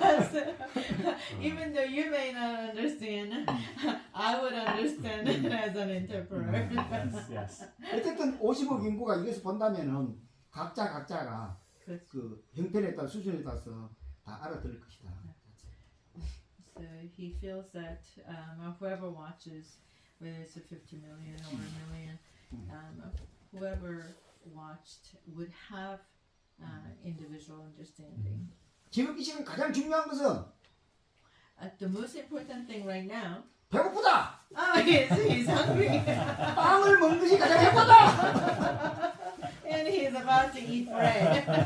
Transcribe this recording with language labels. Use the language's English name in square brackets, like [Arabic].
[English] So, even though you may not understand, I would understand as an interpreter. Yes. Yes. [Korean] 어쨌든 50억 인구가 이것을 본다면은 각자가 그 형편에 따라 수준에 따라서 다 알아들을 것이다. [English] So he feels that whoever watches, whether it's a 50 million or a million, whoever watched would have individual understanding. [Korean] 지금 이 시간 가장 중요한 것은 [English] The most important thing right now, [Korean] 배고프다. [English] he's hungry. [Korean] 빵을 먹는 것이 가장 행복하다. [English] And he's about to eat bread.